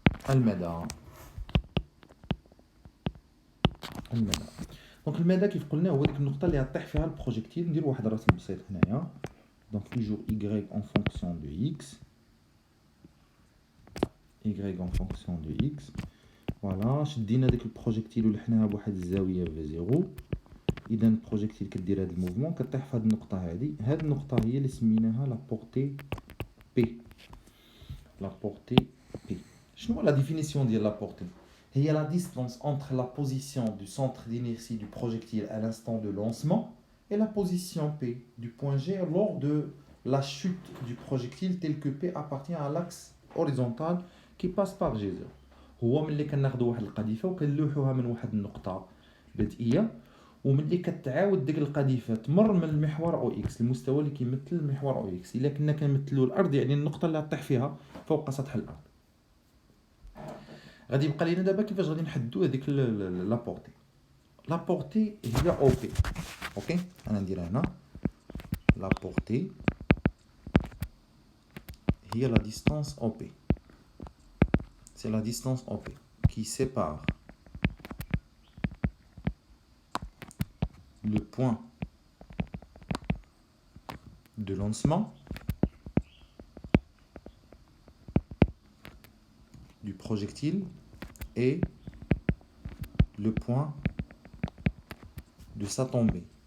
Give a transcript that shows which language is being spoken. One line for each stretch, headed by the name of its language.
Arabic: المدى دونك المدى كيف قلنا هو ديك النقطه اللي غطيح فيها البروجيكتيل. ندير واحد الرسم بسيط هنايا.
French: دونك توجور y en fonction de x، y en fonction de x.
Arabic: فوالا شدينا ديك البروجيكتيل ولحناها بواحد الزاويه v0. اذا البروجيكتيل كدير هذا الموفمون كطيح في هذه النقطه هذه. هذه النقطه هي اللي سميناها لا بورتي بي. شنو لا ديفينيسيون ديال لا بورتي؟
French: هي la distance entre la position du centre d'inertie du projectile à l'instant de lancement et la position P du point G lors de la chute du projectile tel que P appartient à l'axe horizontal qui passe par G0.
Arabic: هو ملي كناخذوا واحد القذيفه وكنلوحوها من واحد النقطه بدئيه، وملي كتعاود ديك القذيفه تمر من المحور او اكس، المستوى اللي كيمثل المحور او اكس. الا كنا كنمثلوا الارض يعني النقطه اللي غطيح فيها فوق سطح الارض. غادي يبقى لينا دابا كيفاش غادي نحددوا هذيك لابورتي. لابورتي هي او بي. اوكي انا نديرها هنا. لابورتي هي لا ديستانس او بي.
French: سي لا ديستانس او بي qui sépare le point de lancement du projectile et le point de sa tombée.